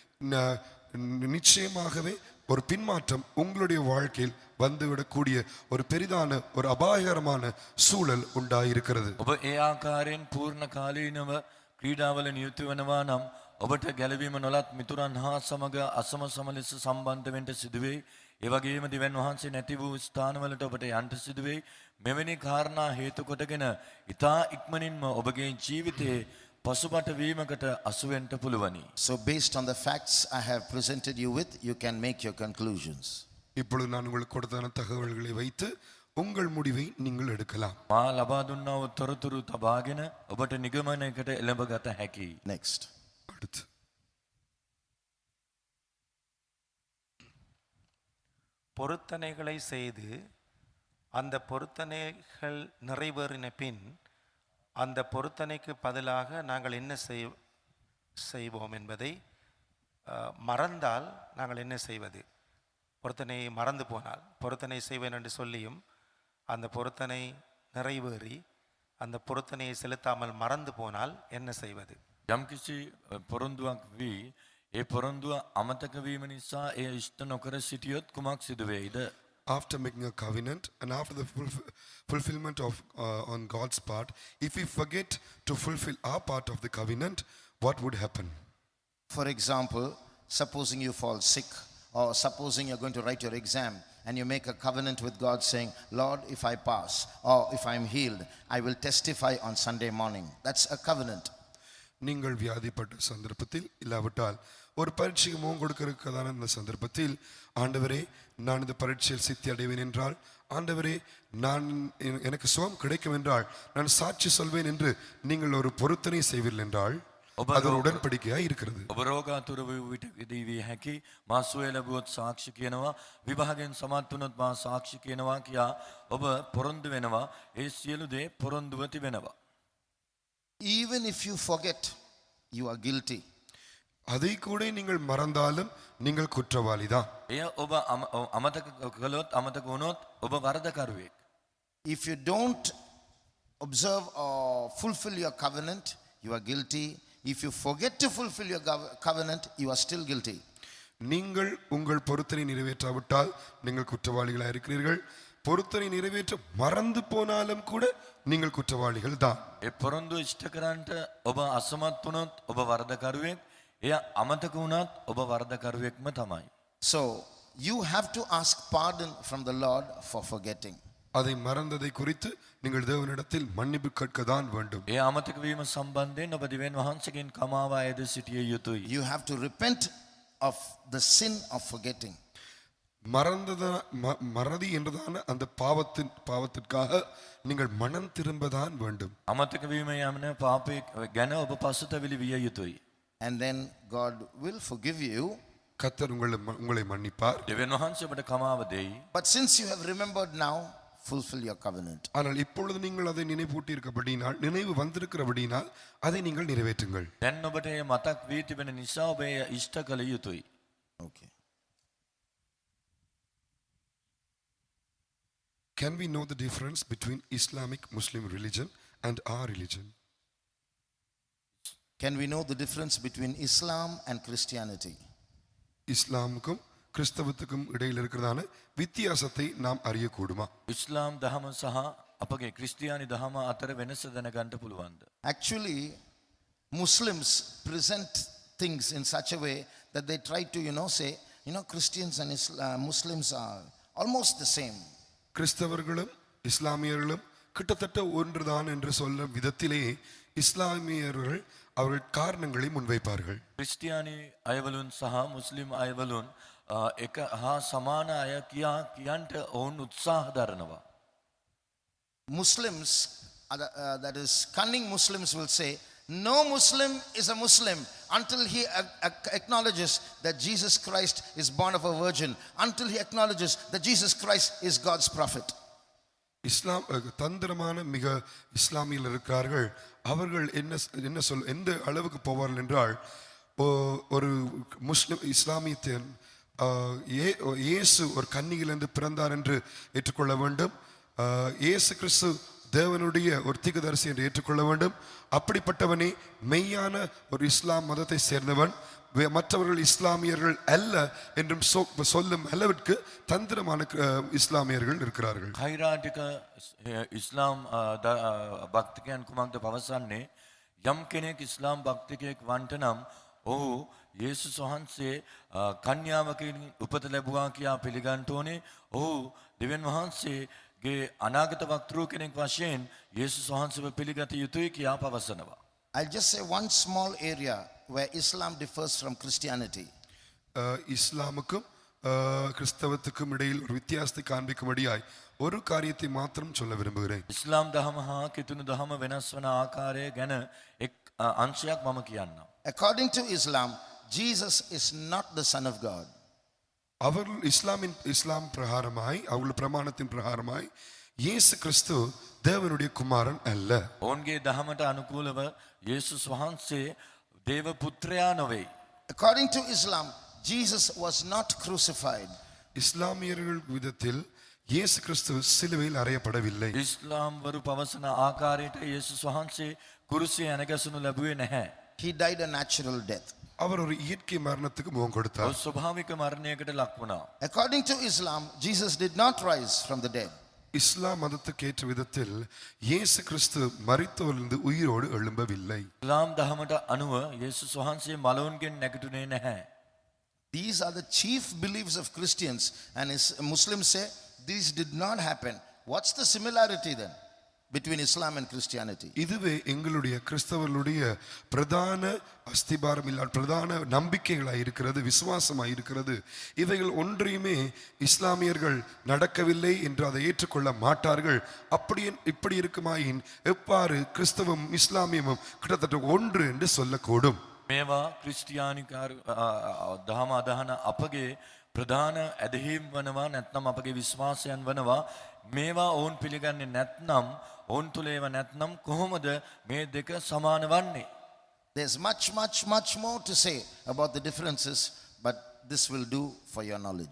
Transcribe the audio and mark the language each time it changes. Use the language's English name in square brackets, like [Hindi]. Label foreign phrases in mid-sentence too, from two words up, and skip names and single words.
[Tamil] நிச்சயமாகவே ஒரு பின்மாற்றம் உங்களுடைய வாழ்க்கையில் வந்துவிடக்கூடிய ஒரு பெரிதான ஒரு அபாயகரமான சூழல் உண்டாயிருக்கிறது. [Sinhala] ඔබ ඒ ආකාරයෙන් පූර්ණ කාලීනව ක්‍රීඩාවල නියුතු වෙනවා නම් ඔබට ගැලවීම නොලත් මිතුරන් හා සමග අසම සම ලෙස සම්බන්ධ වෙන්න සිදුවේ. ඒ වගේම දිවැන් වහන්සේ නැති වූ ස්ථානවලට ඔබට යන්න සිදුවේ. මෙවැනි කාරණා හේතු කොටගෙන ඊතා ඉක්මනින්ම ඔබගේ ජීවිතයේ පසුබට වීමකට අසු වෙන්න පුළුවනි. [English] So based on the facts I have presented you with, you can make your conclusions. [Tamil] இப்பொழுது நான் உங்களுக்கு கொடுத்த தகவல்களை வைத்து உங்கள் முடிவை நீங்கள் எடுக்கலாம். [Sinhala] මා ලබා දුන්නා වූ තොරතුරු තබාගෙන ඔබට නිගමනයකට එළඹගත හැකියි. [English] Next. [Tamil] அடுத்து பொருத்தனைகளை செய்து அந்த பொருத்தனைகள் நிறைவேறின பின் அந்த பொருத்தனைக்கு பதிலாக நாங்கள் என்ன செய்வோம் என்பதை மறந்தால் நாங்கள் என்ன செய்வது? பொருத்தனையை மறந்து போனால், பொருத்தனை செய்வேன் என்று சொல்லியும் அந்த பொருத்தனை நிறைவேறி அந்த பொருத்தனையை செலுத்தாமல் மறந்து போனால் என்ன செய்வது? [Sinhala] යම්කිසි පොරොන්දුවක් වී ඒ පොරොන්දුව අමතක වීම නිසා එය ඉෂ්ට නොකර සිටියොත් කුමක් සිදු වෙයිද? [English] After making a covenant and after the fulfillment of on God's part, if we forget to fulfill our part of the covenant, what would happen? For example, supposing you fall sick, or supposing you're going to write your exam and you make a covenant with God saying, Lord, if I pass or if I'm healed, I will testify on Sunday morning. That's a covenant. [Tamil] நீங்கள் வியாதிப்பட்ட சந்தர்ப்பத்தில் இல்லாவிட்டால் ஒரு பரீட்சைக்கு முகம் கொடுக்கிறதுக்கான அந்த சந்தர்ப்பத்தில், ஆண்டவரே நான் இந்த பரீட்சையில் சித்தி அடைவேன் என்றால், ஆண்டவரே நான் எனக்கு சுகம் கிடைக்கும் என்றால் நான் சாட்சி சொல்வேன் என்று நீங்கள் ஒரு பொருத்தனை செய்வீர்கள் என்றால் அது ஒரு உடன்படிக்கையாக இருக்கிறது. [Sinhala] ඔබ රෝගාතුර වූ විටදී විය හැකි, මා සුවය ලැබුවොත් සාක්ෂි කියනවා, විභාගයෙන් සමත් වුණොත් මා සාක්ෂි කියනවා කියා ඔබ පොරොන්දු වෙනවා. ඒ සියලු දේ පොරොන්දුව තිබෙනවා. [English] Even if you forget, you are guilty. [Tamil] அதை கூட நீங்கள் மறந்தாலும் நீங்கள் குற்றவாளிதான். [Sinhala] එය ඔබ අමතක කළොත්, අමතක වුණොත් ඔබ වරදකරුවෙක්. [English] If you don't observe or fulfill your covenant, you are guilty. If you forget to fulfill your covenant, you are still guilty. [Tamil] நீங்கள் உங்கள் பொருத்தனை நிறைவேற்றாவிட்டால் நீங்கள் குற்றவாளிகளாக இருக்கிறீர்கள். பொருத்தனை நிறைவேற்ற மறந்து போனாலும் கூட நீங்கள் குற்றவாளிகள் தான். [Sinhala] ඒ පොරොන්දු ඉෂ්ට කරන්නට ඔබ අසමත් වුණොත් ඔබ වරදකරුවෙක්. එය අමතක වුණත් ඔබ වරදකරුවෙක්ම තමයි. [English] So you have to ask pardon from the Lord for forgetting. [Tamil] அதை மறந்ததை குறித்து நீங்கள் தேவனிடத்தில் மன்னிப்பு கேட்க தான் வேண்டும். [Sinhala] ඒ අමතක වීම සම්බන්ධයෙන් ඔබ දිවෙන් වහන්සේගෙන් කමාව අයද සිටිය යුතුයි. [English] You have to repent of the sin of forgetting. [Tamil] மறதி என்றதான அந்த பாவத்திற்காக நீங்கள் மனம் திரும்பதான் வேண்டும். [Sinhala] අමතක වීම යන පාපය ගැන ඔබ පසුතැවිලි විය යුතුයි. [English] And then God will forgive you. [Tamil] கர்த்தர் உங்களை மன்னிப்பார். [Sinhala] දෙවියන් වහන්සේ ඔබට කමාව දෙයි. [English] But since you have remembered now, fulfill your covenant. [Tamil] ஆனால் இப்பொழுது நீங்கள் அதை நினைவூட்டி இருக்கபடினால், நினைவு வந்திருக்கிறபடினால் அதை நீங்கள் நிறைவேற்றுங்கள். [Sinhala] දැන් ඔබට මේ මතක් වී තිබෙන නිසා ඔබ එය ඉෂ්ට කළ යුතුයි. [English] Okay. Can we know the difference between Islamic Muslim religion and our religion? Can we know the difference between Islam and Christianity? [Tamil] இஸ்லாமுக்கும் கிறிஸ்தவத்துக்கும் இடையில் இருக்கிறதான வித்தியாசத்தை நாம் அறியக்கூடுமா? [Sinhala] ඉස්ලාම් දහම සහ අපගේ ක්‍රිස්තියානි දහම අතර වෙනස දැනගන්න පුළුවන්ද? [English] Actually, Muslims present things in such a way that they try to, say, Christians and Muslims are almost the same. [Tamil] கிறிஸ்தவர்களும் இஸ்லாமியர்களும் கிட்டத்தட்ட ஒன்றுதான் என்று சொல்லும் விதத்திலே இஸ்லாமியர்கள் அவர்கள் காரணங்களை முன்வைப்பார்கள். [Sinhala] ක්‍රිස්තියානි අයවලුන් සහ මුස්ලිම් අයවලුන් එක හා සමාන අය කියන්ට ඔවුන් උත්සාහ දරනවා. [English] Muslims, that is cunning Muslims, will say, no Muslim is a Muslim until he acknowledges that Jesus Christ is born of a virgin, until he acknowledges that Jesus Christ is God's prophet. [Tamil] இஸ்லாம் தந்திரமான மிக இஸ்லாமியில் இருக்கிறார்கள். அவர்கள் எந்த அளவுக்கு போவார்கள் என்றால், ஒரு முஸ்லிம் இஸ்லாமியத்தின் இயேசு ஒரு கன்னியிலிருந்து பிறந்தார் என்று ஏற்றுக்கொள்ள வேண்டும். இயேசு கிறிஸ்து தேவனுடைய ஒரு தீர்க்கதரிசி என்று ஏற்றுக்கொள்ள வேண்டும். அப்படிப்பட்டவனே மெய்யான ஒரு இஸ்லாம் மதத்தை சேர்ந்தவன். மற்றவர்கள் இஸ்லாமியர்கள் அல்ல என்றும் சொல்லும் அளவிற்கு தந்திரமான இஸ்லாமியர்கள் இருக்கிறார்கள். [Sinhala] කෛරාටික ඉස්ලාම් භක්තිකයන් කුමක්ද පවසන්නේ? යම් කෙනෙක් ඉස්ලාම් භක්තිකයෙක් වන්ට නම් ඔහු යේසුස් වහන්සේ කන්‍යාවකින් උපත ලැබුවා කියා පිළිගන්න ඕනේ. ඔහු දෙවියන් වහන්සේගේ අනාගත වක්තෘ කෙනෙක් වශයෙන් යේසුස් වහන්සේව පිළිගත යුතුයි කියා පවසනවා. [English] I'll just say one small area where Islam differs from Christianity. [Tamil] இஸ்லாமுக்கும் கிறிஸ்தவத்துக்கும் இடையில் ஒரு வித்தியாசத்தை காண்பிக்கும்படியாய் ஒரு காரியத்தை மாத்திரம் சொல்ல விரும்புகிறேன். [Sinhala] ඉස්ලාම් දහම හා කිතුණු දහම වෙනස් වන ආකාරය ගැන එක් අංශයක් මම කියන්නම්. [English] According to Islam, Jesus is not the Son of God. [Tamil] அவர்கள் இஸ்லாம் பிரகாரமாய், அவர்கள் பிரமாணத்தின் பிரகாரமாய் இயேசு கிறிஸ்து தேவனுடைய குமாரன் அல்ல. [Sinhala] ඔවුන්ගේ දහමට අනුකූලව යේසුස් වහන්සේ දේව පුත්‍රයා නොවේ. [English] According to Islam, Jesus was not crucified. [Tamil] இஸ்லாமியர்கள் விதத்தில் இயேசு கிறிஸ்து சிலுவையில் அறையப்படவில்லை. [Sinhala] ඉස්ලාම් වරු පවසන ආකාරයට යේසුස් වහන්සේ කුරුසියේ ඇනගැසුණු ලැබුවේ නැහැ. [English] He died a natural death. [Tamil] அவர் ஒரு இயற்கை மரணத்துக்கு முகம் கொடுத்தார். [Sinhala] ඔහු ස්වභාවික මරණයකට ලක් වුණා. [English] According to Islam, Jesus did not rise from the dead. [Tamil] இஸ்லாம் மதத்துக்கு ஏற்ற விதத்தில் இயேசு கிறிஸ்து மரித்தோரிலிருந்து உயிரோடு எழும்பவில்லை. [Sinhala] ඉස්ලාම් දහමට අනුව යේසුස් වහන්සේ මලවුන්ගෙන් නැගිටුනේ නැහැ. [English] These are the chief beliefs of Christians, and Muslims say these did not happen. What's the similarity then between Islam and Christianity? [Tamil] இதுவே எங்களுடைய கிறிஸ்தவர்களுடைய பிரதான அஸ்திபாரம் இல்ல பிரதான நம்பிக்கைகளாய் இருக்கிறது, விசுவாசமாய் இருக்கிறது. இவைகள் ஒன்றையுமே இஸ்லாமியர்கள் நடக்கவில்லை என்று அதை ஏற்றுக்கொள்ள மாட்டார்கள். அப்படி இப்படி இருக்குமாயின் எவ்வாறு கிறிஸ்தவம் இஸ்லாமியமும் கிட்டத்தட்ட ஒன்று என்று சொல்லக்கூடும்? [Sinhala] මේවා ක්‍රිස්තියානිකාර දහම අදහන අපගේ ප්‍රධාන ඇදහිම් වනවා, නැත්නම් අපගේ විශ්වාසයන් වනවා. මේවා ඔවුන් පිළිගන්නේ නැත්නම්, ඔවුන් තුළ ඒවා නැත්නම් කොහොමද මේ දෙක සමාන වන්නේ? [English] There's much more to say about the differences, but this will do for your knowledge.